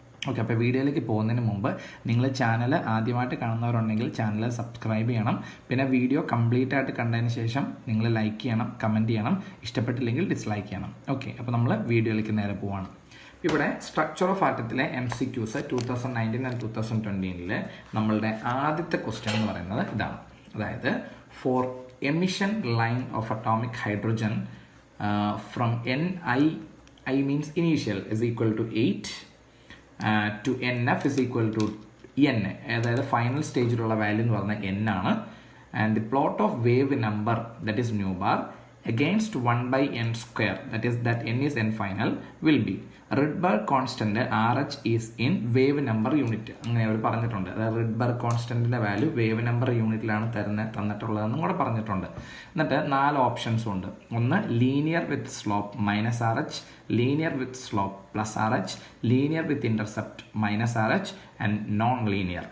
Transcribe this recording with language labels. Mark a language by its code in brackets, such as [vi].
[ml] Okay, അപ്പോൾ വീഡിയോയിലേക്ക് പോകുന്നതിന് മുമ്പ് നിങ്ങൾ ചാനൽ ആദ്യമായിട്ട് കാണുന്നവരുണ്ടെങ്കിൽ ചാനൽ സബ്സ്ക്രൈബ് ചെയ്യണം. പിന്നെ വീഡിയോ കംപ്ലീറ്റ് ആയിട്ട് കണ്ടതിന് ശേഷം നിങ്ങൾ ലൈക്ക് ചെയ്യണം, കമൻറ്റ് ചെയ്യണം, ഇഷ്ടപ്പെട്ടില്ലെങ്കിൽ ഡിസ്ലൈക്ക് ചെയ്യണം. ഓക്കെ, അപ്പോൾ നമ്മൾ വീഡിയോയിലേക്ക് നേരെ പോവാണ്. ഇവിടെ സ്ട്രക്ചർ ഓഫ് ആറ്റത്തിലെ MCQs 2019 and 2020 നമ്മളുടെ ആദ്യത്തെ ക്വസ്റ്റ്യൻ എന്ന് പറയുന്നത് ഇതാണ്. [en] അതായത് four emission line of atomic hydrogen from I means initial is equal to 8 to NF is equal to N. [ml] അതായത് ഫൈനൽ സ്റ്റേജിലുള്ള വാല്യൂ എന്ന് പറഞ്ഞാൽ N ആണ്. [en] And the plot of wave number that is nu bar against 1/n square that n is n final will be Rydberg constant RH is in wave number unit. [ml] അങ്ങനെ അവർ പറഞ്ഞിട്ടുണ്ട്. അതായത് Rydberg കോൺസ്റ്റന്റിന്റെ value wave number യൂണിറ്റിലാണ് തന്നിട്ടുള്ളതെന്നും കൂടെ പറഞ്ഞിട്ടുണ്ട്. എന്നിട്ട് 4 options ഉണ്ട്. ഒന്ന് [en] Linear with slope -RH, linear with slope +RH, linear with intercept -RH and non linear.